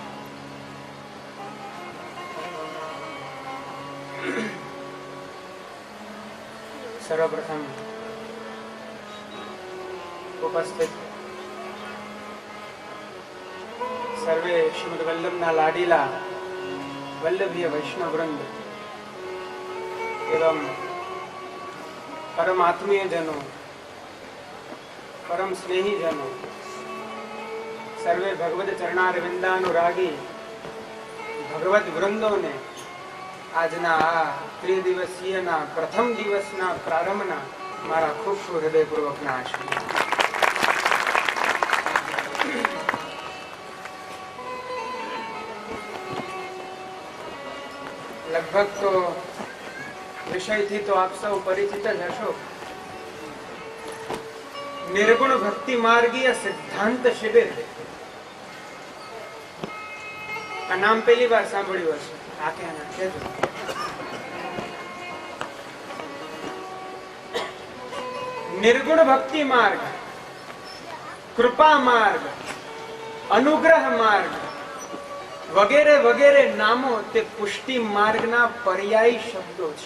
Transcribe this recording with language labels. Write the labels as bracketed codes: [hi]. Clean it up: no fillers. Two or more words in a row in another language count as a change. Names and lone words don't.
[gu] સર્વપ્રથમ ઉપસ્થિત સર્વે શ્રીમદ વલ્લભના લાડીલા વલ્લભીય વૈષ્ણવ વૃંદ એવં પરમ આત્મીય જનો, પરમ સ્નેહી જનો, સર્વે ભગવત ચરણારવિંદાનુરાગી ભગવત વૃંદો ને આજના આ ત્રિદિવસીયના પ્રથમ દિવસના પ્રારંભના મારા ખૂબ હૃદયપૂર્વકના આશીર્વાદ। લગભગ તો વિષયથી તો આપ સૌ પરિચિત જ હશો। નિર્ગુણ ભક્તિ માર્ગીય સિદ્ધાંત શિબિર, આ નામ પહેલી વાર સાંભળ્યું હશે। નિર્ગુણ ભક્તિ માર્ગ, કૃપા માર્ગ, અનુગ્રહ માર્ગ વગેરે વગેરે નામો તે પુષ્ટિ માર્ગ ના પર્યાયી શબ્દો છે।